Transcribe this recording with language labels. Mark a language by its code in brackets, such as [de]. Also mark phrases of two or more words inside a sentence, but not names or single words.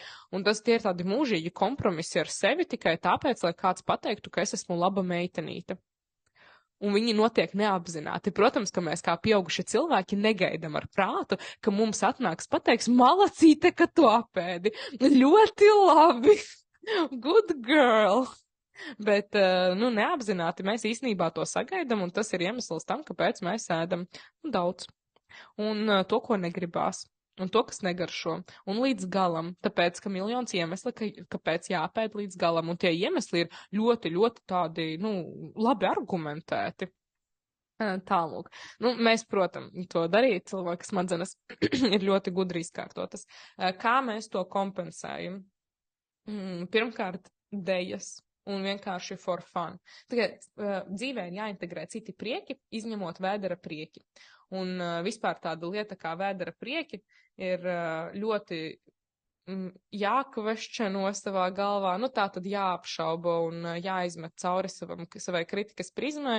[lv] Un tas tie ir tādi mūžīgi kompromisi ar sevi tikai tāpēc, lai kāds pateiktu, ka es esmu laba meitenīte. Un viņi notiek neapzināti. Protams, ka mēs kā pieauguši cilvēki negaidam ar prātu, ka mums atnāks pateiks, malacīte, ka tu apēdi. Ļoti labi. [en] Good girl! [lv] Bet, neapzināti mēs īstenībā to sagaidam, un tas ir iemesls tam, kāpēc mēs ēdam daudz. Un to, ko negribās, un to, kas negaršo, un līdz galam, tāpēc, ka miljons iemesli, kāpēc jāpēd līdz galam, un tie iemesli ir ļoti, ļoti tādi, labi argumentēti. Tālūk. Mēs, protams, to darīt, cilvēku smadzenes ir ļoti gudri izkārtotas. Kā mēs to kompensējam? Pirmkārt, dejas un vienkārši [en] for fun. [lv] Tagad dzīvē ir jāintegrē citi prieki, izņemot vēdera prieki. Un vispār tāda lieta kā vēdera prieki ir ļoti jākvešķeno savā galvā, tā tad jāapšauba un jāizmet cauri savai kritikas prizmai.